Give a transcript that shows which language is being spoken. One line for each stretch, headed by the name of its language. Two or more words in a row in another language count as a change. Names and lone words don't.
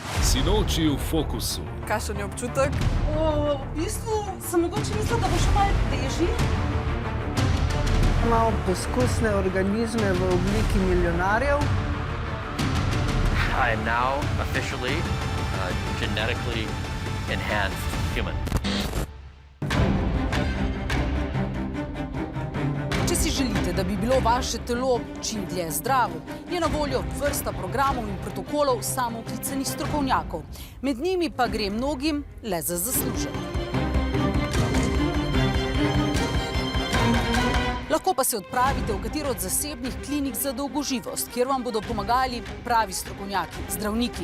Slovenian: Sinoči v fokusu. Kakšen je občutek? V bistvu sem mogoče mislila, da bo še malo težji. Imamo poskusne organizme v obliki milijonarjev.
English: I am now officially a genetically enhanced human.
Slovenian: Če si želite, da bi bilo vaše telo čim dlje zdravo, je na voljo vrsta programov in protokolov samooklicanih strokovnjakov. Med njimi pa gre mnogim le za zaslužek. Lahko pa se odpravite v katero od zasebnih klinik za dolgoživost, kjer vam bodo pomagali pravi strokovnjaki, zdravniki.